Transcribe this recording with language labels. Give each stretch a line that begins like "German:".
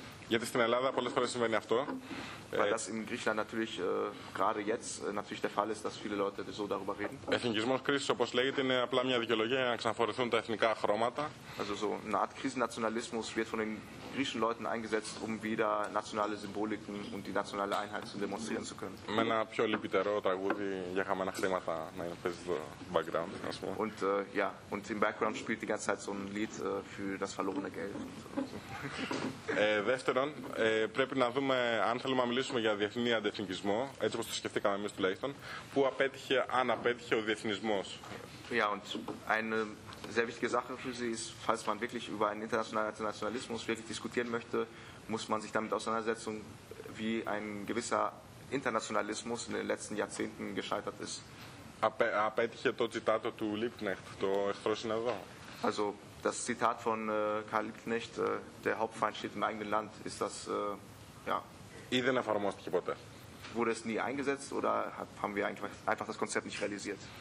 Greek: Γιατί στην Ελλάδα πολλές φορές συμβαίνει αυτό.
German: Weil das in Griechenland natürlich gerade jetzt natürlich der Fall ist, dass viele Leute so darüber reden.
Greek: Εθνικισμός κρίσης, όπως λέγεται, είναι απλά μια δικαιολογία για να ξαναφορεθούν τα εθνικά χρώματα.
German: Also so eine Art Krisennationalismus wird von den griechischen Leuten eingesetzt, um wieder nationale Symboliken und die nationale Einheit zu demonstrieren zu können.
Greek: Με ένα πιο λυπητερό τραγούδι για χαμένα χρήματα να παίζει το background, ας πούμε.
German: Und ja, und im background spielt die ganze Zeit so ein Lied für das verlorene Geld.
Greek: Δεύτερον, πρέπει να δούμε αν θέλουμε να μιλήσουμε για διεθνή αντιεθνικισμό, έτσι όπως το σκεφτήκαμε εμείς τουλάχιστον, που απέτυχε, αν απέτυχε ο διεθνισμός.
German: Ja, und eine sehr wichtige Sache für Sie ist, falls man wirklich über einen internationalen Nationalismus wirklich diskutieren möchte, muss man sich damit auseinandersetzen, wie ein gewisser Internationalismus in den letzten Jahrzehnten gescheitert ist.
Greek: Απέτυχε το τσιτάτο του Liebknecht, το εχθρό συνεδρό.
German: Also, das Zitat von Karl Liebknecht, der Hauptfeind steht im eigenen Land, ist das,
Greek: Ή δεν εφαρμόστηκε ποτέ.
German: Wurde es nie eingesetzt oder haben wir einfach das Konzept nicht realisiert?